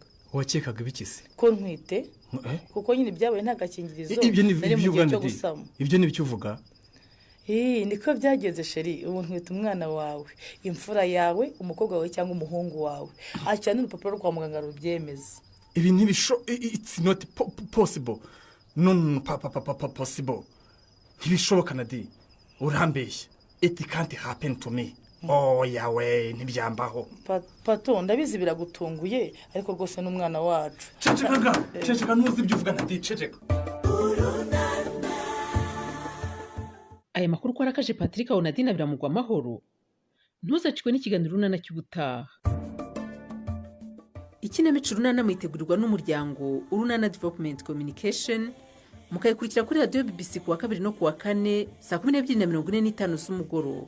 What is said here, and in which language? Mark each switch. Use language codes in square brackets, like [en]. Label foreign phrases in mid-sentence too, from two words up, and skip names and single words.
[rw] wakekaga ibikisi ko ntwite kuko nyine ibyabaye nta gakingirizo nari mu gihe cyo gusama ibyo ni ibyo uvuga niko byagenze sheri ubu ntwite umwana wawe imfura yawe umukobwa wawe cyangwa umuhungu wawe akira n'urupapuro rwo kwa muganga rubyemeza ibi [en] it's not possible no possible [rw] ntibishoboka na di urambeshya [en] it can't happen to me [rw] yawe ntibyambaho pato ndabizi biragutunguye ariko rwose n'umwana wacu ceceka ntuzi ibyo uvuga na di ceceka aya makuru ko arakaje Patrick Onadina biramugwa amahoro ntuzacikwe n'ikiganiro runana cy'ubutaha ikinamico runana mwitegurirwa n'umuryango Urunana Development Communication mukayikurikira kuri radiyo BBC kuwa 2 no kuwa 4 saa 12:45 z'umugoroba.